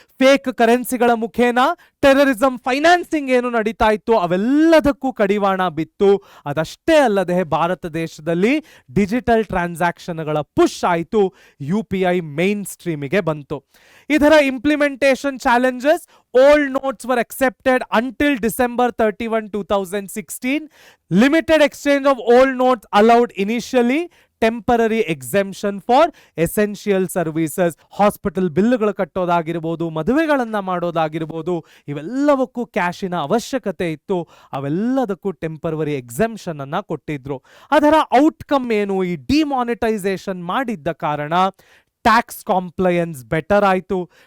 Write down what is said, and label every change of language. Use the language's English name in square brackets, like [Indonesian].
[Kannada] Fake ಕರೆನ್ಸಿಗಳ ಮುಖೇನ terrorism financing ಏನು ನಡೀತಾ ಇತ್ತು ಅವೆಲ್ಲದಕ್ಕೂ ಕಡಿವಾಣ ಬಿತ್ತು. ಅದಷ್ಟೇ ಅಲ್ಲದೆ ಭಾರತ ದೇಶದಲ್ಲಿ ಡಿಜಿಟಲ್ ಟ್ರಾನ್ಸಾಕ್ಷನ್ಗಳ ಪುಷ್ ಆಯಿತು, UPI ಮೈನ್ ಸ್ಟ್ರೀಮಿಗೆ ಬಂತು. [English] ಇದರ implementation challenges: old notes were accepted until December 31, 2016. Limited exchange of old notes allowed initially. Temporary exemption for essential services. [Kannada] Hospital ಬಿಲ್ಗಳು ಕಟ್ಟೋದಾಗಿರ್ಬೋದು, ಮದುವೆಗಳನ್ನ ಮಾಡೋದಾಗಿರ್ಬೋದು, ಇವೆಲ್ಲವಕ್ಕೂ ಕ್ಯಾಶಿನ ಅವಶ್ಯಕತೆ ಇತ್ತು. ಅವೆಲ್ಲದಕ್ಕೂ ಟೆಂಪರರಿ ಎಕ್ಸೆಂಪ್ಷನ್ ಅನ್ನ ಕೊಟ್ಟಿದ್ರು. ಅದರ ಔಟ್ಕಮ್ ಏನು? ಈ ಡಿಮಾನಿಟೈಸೇಷನ್ ಮಾಡಿದ್ದ ಕಾರಣ ಟ್ಯಾಕ್ಸ್ ಕಾಂಪ್ಲಯನ್ಸ್ ಬೆಟರ್ ಆಯಿತು.